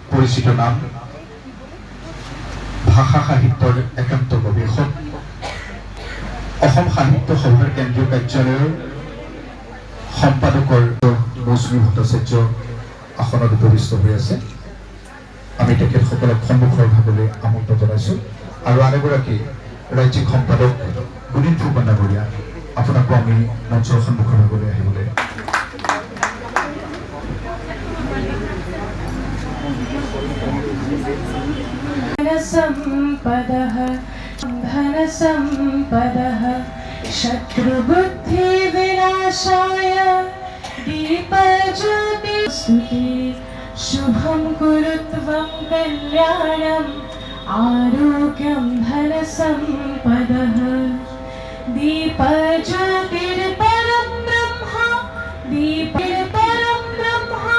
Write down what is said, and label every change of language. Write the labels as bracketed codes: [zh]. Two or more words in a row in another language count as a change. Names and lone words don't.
[as] পৰিচিত নাম ভাষা সাহিত্যৰ একান্ত গৱেষক অসম সাহিত্য সভাৰ কেন্দ্ৰীয় কাৰ্যালয়ৰ সম্পাদকৰ মৌচুমী ভট্টাচাৰ্য আসনত উপবিষ্ট হৈ আছে। আমি তেখেতসকলক সন্মুখৰ ভাগলৈ আমন্ত্ৰণ জনাইছোঁ আৰু আন এগৰাকী ৰাজ্যিক সম্পাদক গুণীন ফুকন ডাঙৰীয়া, আপোনাকো আমি মঞ্চৰ সন্মুখৰ ভাগলৈ আহিবলৈ [sa] संपदः धन संपदः शत्रुबुद्धि विनाशाय दीपज्योतिस्तुते शुभं कुरुत्वं कल्याणम् आरोग्यं धन संपदः दीपज्योतिर्परं ब्रह्म दीपैर्परं ब्रह्म